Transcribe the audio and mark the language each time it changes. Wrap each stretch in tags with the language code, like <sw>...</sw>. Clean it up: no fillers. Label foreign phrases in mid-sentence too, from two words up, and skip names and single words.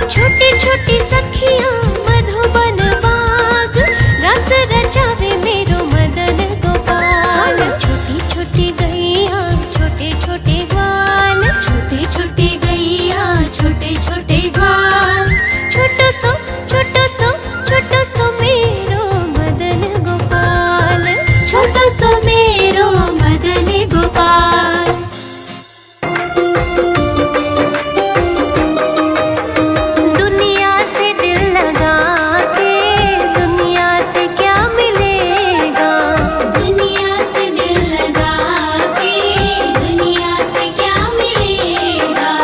<bra>छोटी छोटी सखियां मधुबन बाग, रस रचावे मेरो मदन गोपाल। छोटी छोटी गैया छोटे छोटे ग्वाल, छोटे छोटे गैया छोटे छोटे ग्वाल, छोटो सो छोटो सो छोटो सो मेरो मदन गोपाल। छोटो सो मेरो मदन गोपाल।</bra> <hi>दुनिया से दिल लगा के दुनिया से क्या मिलेगा, दुनिया से दिल लगा के दुनिया से क्या मिलेगा,</hi>